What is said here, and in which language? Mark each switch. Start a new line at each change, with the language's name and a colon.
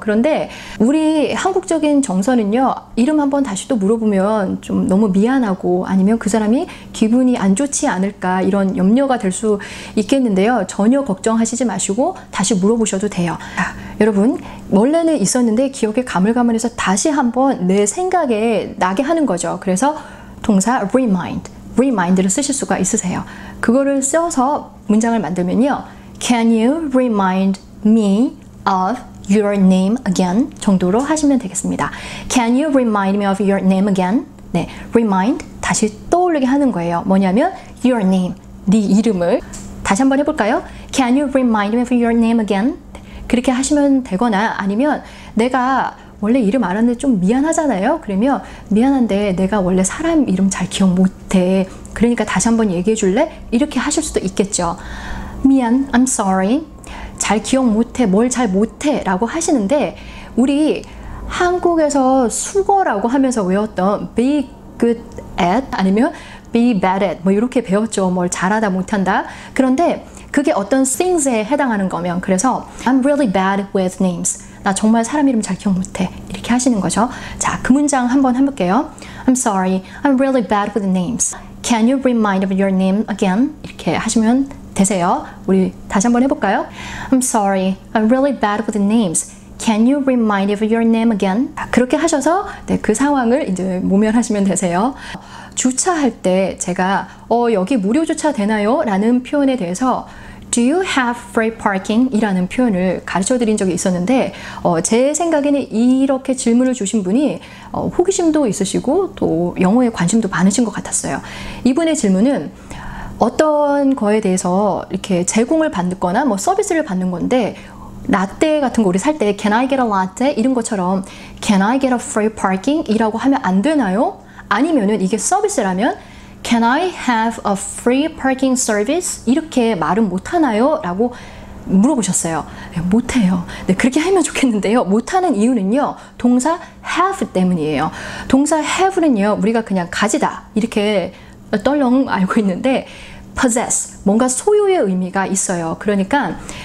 Korean: 그런데 우리 한국적인 정서는요, 이름 한번 다시 또 물어보면 좀 너무 미안하고 아니면 그 사람이 기분이 안 좋지 않을까 이런 염려가 될 수 있겠는데요. 전혀 걱정하시지 마시고 다시 물어보셔도 돼요. 자, 여러분, 원래는 있었는데 기억에 가물가물해서 다시 한번 내 생각에 나게 하는 거죠. 그래서 동사 remind를 쓰실 수가 있으세요. 그거를 써서 문장을 만들면요,
English: Can you remind me of your name again?
Korean: 정도로 하시면 되겠습니다.
English: Can you remind me of your name again?
Korean: 네, remind, 다시 떠오르게 하는 거예요. 뭐냐면
English: your name,
Korean: 네 이름을. 다시 한번 해볼까요?
English: Can you remind me of your name again?
Korean: 그렇게 하시면 되거나, 아니면 내가 원래 이름 알았는데 좀 미안하잖아요. 그러면 미안한데 내가 원래 사람 이름 잘 기억 못해. 그러니까 다시 한번 얘기해 줄래? 이렇게 하실 수도 있겠죠. 미안,
English: I'm sorry.
Korean: 잘 기억 못해, 뭘 잘 못해 라고 하시는데, 우리 한국에서 수거라고 하면서 외웠던
English: be good at
Korean: 아니면
English: be bad at
Korean: 뭐 이렇게 배웠죠. 뭘 잘하다 못한다. 그런데 그게 어떤 things에 해당하는 거면, 그래서
English: I'm really bad with names.
Korean: 나 정말 사람 이름 잘 기억 못해. 이렇게 하시는 거죠. 자, 그 문장 한번 해볼게요.
English: I'm sorry, I'm really bad with names. Can you remind me of your name again?
Korean: 이렇게 하시면 되세요. 우리 다시 한번 해볼까요?
English: I'm sorry, I'm really bad with names. Can you remind me of your name again?
Korean: 그렇게 하셔서 네, 그 상황을 이제 모면하시면 되세요. 주차할 때 제가 여기 무료 주차 되나요? 라는 표현에 대해서
English: Do you have free parking?
Korean: 이라는 표현을 가르쳐 드린 적이 있었는데, 제 생각에는 이렇게 질문을 주신 분이 호기심도 있으시고 또 영어에 관심도 많으신 것 같았어요. 이분의 질문은 어떤 거에 대해서 이렇게 제공을 받거나 뭐 서비스를 받는 건데, 라떼 같은 거 우리 살 때
English: Can I get a latte?
Korean: 이런 것처럼
English: Can I get a free parking?
Korean: 이라고 하면 안 되나요? 아니면은 이게 서비스라면
English: Can I have a free parking service?
Korean: 이렇게 말은 못하나요? 라고 물어보셨어요. 네, 못해요. 네, 그렇게 하면 좋겠는데요. 못하는 이유는요, 동사 have 때문이에요. 동사 have는요, 우리가 그냥 가지다 이렇게 떨렁 알고 있는데 possess, 뭔가 소유의 의미가 있어요. 그러니까